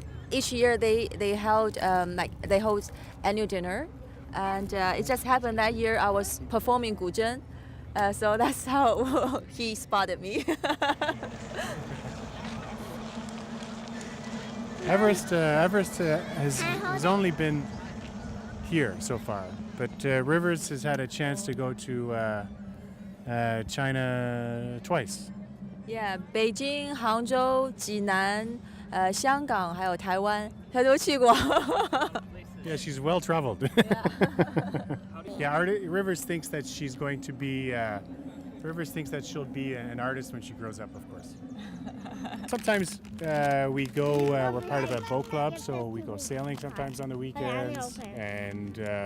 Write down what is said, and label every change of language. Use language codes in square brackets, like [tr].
[en] Each year they host annual dinner, and it just happened that year I was performing guzheng, so that's how he spotted me. Everest has only been here so far, but Rivers has had a chance to go to China twice. [zh] Yeah, Beijing, Hangzhou, Jinan, 香港还有台湾，他都去过。 [en] Yeah, she's well traveled. Yeah, Rivers thinks that she's going to be. Rivers thinks that she'll be an artist when she grows up, of course. Sometimes we go. We're part of a boat club, so we go sailing sometimes on the weekends, and